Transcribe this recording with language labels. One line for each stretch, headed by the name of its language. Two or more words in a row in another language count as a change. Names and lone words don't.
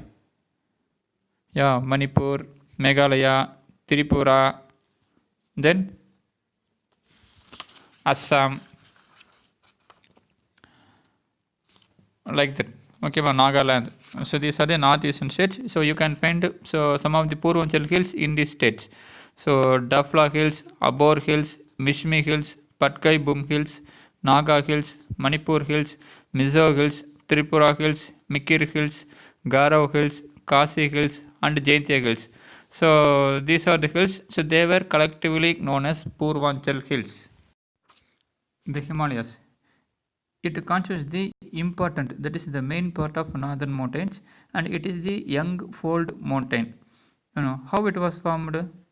English: Yeah, Manipur, Meghalaya, Tripura, then Assam, like that. Okay, Nagaland. So these are the northeastern states. So you can find so some of the Purvanchal hills in these states. So Dafla Hills, Abor Hills, Mishmi Hills, Patkai Bum Hills, Naga Hills, Manipur Hills, Mizo Hills, Tripura Hills, Mikir Hills, Garo Hills, Kasi Hills, and Jaintia Hills. So these are the hills. So they were collectively known as Purvanchal Hills. The Himalayas. It constitutes the important, that is the main part of northern mountains, and it is the young fold mountain. How it was formed?